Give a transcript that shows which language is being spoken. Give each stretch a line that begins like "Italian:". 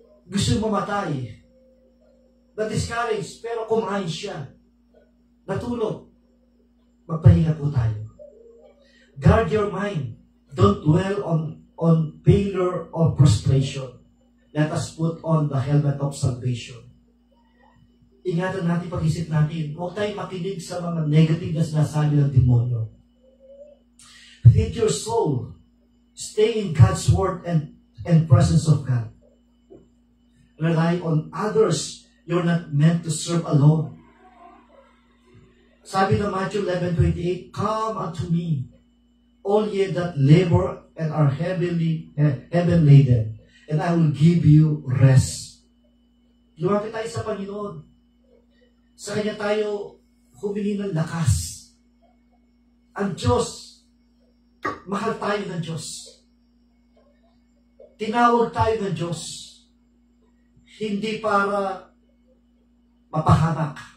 Filipino: Gusto mamatay. Na-discourage, pero kumain siya. Natulog. Magpahinga po tayo.
English: Guard your mind. Don't dwell on failure or frustration. Let us put on the helmet of salvation.
Filipino: Ingatan natin pag-isip natin. Huwag tayong makinig sa mga negative na sinasabi ng demonyo.
English: Feed your soul. Stay in God's word and presence of God. Rely on others. You're not meant to serve alone.
Filipino: Sabi ng
English: Matthew 11:28, come unto me, all ye that labor and are heavy laden, and I will give you rest.
Filipino: Lumapit tayo sa Panginoon. Sa Kanya tayo humingi ng lakas. Ang Diyos, mahal tayo ng Diyos. Tinawag tayo ng Diyos. Hindi para mapahamak.